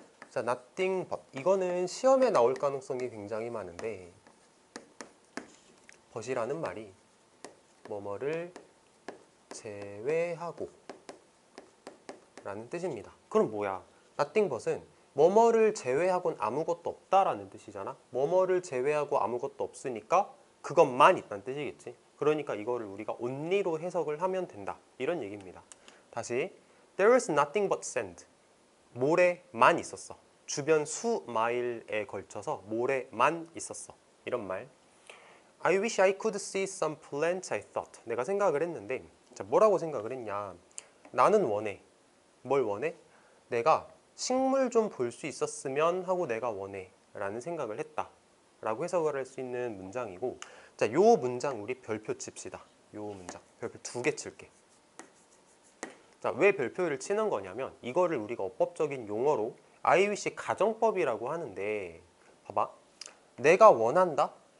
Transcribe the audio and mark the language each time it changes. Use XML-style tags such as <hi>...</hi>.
<ko>자, nothing but 이거는 시험에 나올 가능성이 굉장히 많은데, but이라는 말이 뭐뭐를 제외하고 라는 뜻입니다. 그럼 뭐야? nothing but은 뭐뭐를 제외하고는 아무것도 없다라는 뜻이잖아. 뭐뭐를 제외하고 아무것도 없으니까 그것만 있다는 뜻이겠지. 그러니까 이거를 우리가 only로 해석을 하면 된다, 이런 얘기입니다. 다시,</ko> <en>There was nothing but sand.</en> <ko>모래만 있었어. 주변 수마일에 걸쳐서 모래만 있었어, 이런 말.</ko> <en>I wish I could see some plants, I thought.</en> <ko>내가 생각을 했는데, 자, 뭐라고 생각을 했냐. 나는 원해. 뭘 원해? 내가 식물 좀 볼 수 있었으면 하고 내가 원해 라는 생각을 했다 라고 해석을 할 수 있는 문장이고, 자, 요 문장 우리 별표 칩시다. 요 문장 별표 2개 칠게. 자, 왜 별표를 치는 거냐면 이거를 우리가 어법적인 용어로 I wish 가정법이라고 하는데, 봐봐, 내가 원한다?</ko>